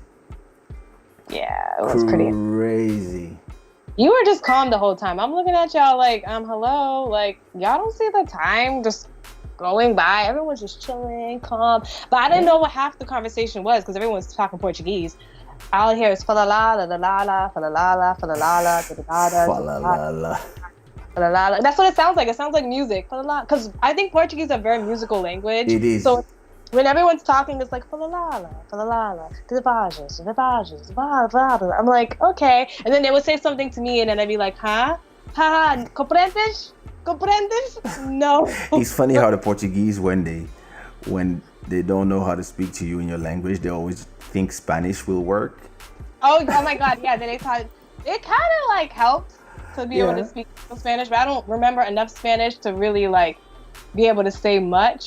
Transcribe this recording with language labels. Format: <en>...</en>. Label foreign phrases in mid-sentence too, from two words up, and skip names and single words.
<en>Yeah, it was pretty crazy. You were just calm the whole time. I'm looking at y'all like, hello, like y'all don't see the time just going by. Everyone's just chilling, calm. But I didn't know what half the conversation was because everyone's talking Portuguese. All I hear is fa la la la la la la fa la la la fa la la la fa la la la. That's what it sounds like. It sounds like music. Because I think Portuguese is a very musical language. It is. So when everyone's talking, it's like fa la la la. I'm like, okay. And then they would say something to me, and then I'd be like, huh? Ha, comprendes? No. It's funny how the Portuguese, when they don't know how to speak to you in your language, they always think Spanish will work. Oh my God, yeah. Then it kind of like helped to be able to speak Spanish, but I don't remember enough Spanish to really like be able to say much.</en>